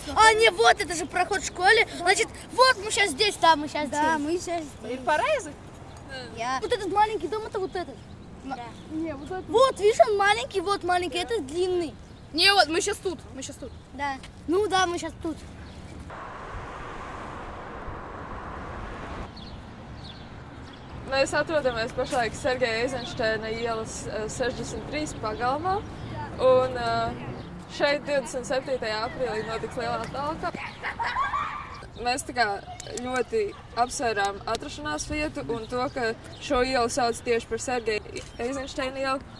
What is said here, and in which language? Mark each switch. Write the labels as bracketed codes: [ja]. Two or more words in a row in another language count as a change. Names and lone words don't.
[ru] А, не, вот это же проход в школе. Значит, вот мы сейчас здесь, да, мы сейчас Да, здесь. мы сейчас здесь. Паразы? Я. Вот этот маленький дом, это вот этот. Не, вот это. Вот, видишь, он маленький, вот маленький, это длинный. Не, вот мы сейчас тут. Да. Ну да, мы сейчас тут. [lv] Mēs atrodamies pašlaik Sergeja Eizenšteina ielas 63 pagalmā. Un šeit 27. aprīlī notiks lielā talka. Mēs tā kā ļoti apsvērām atrašanās vietu un to, ka šo ielu sauc tieši par Sergeja Eizenšteina ielu.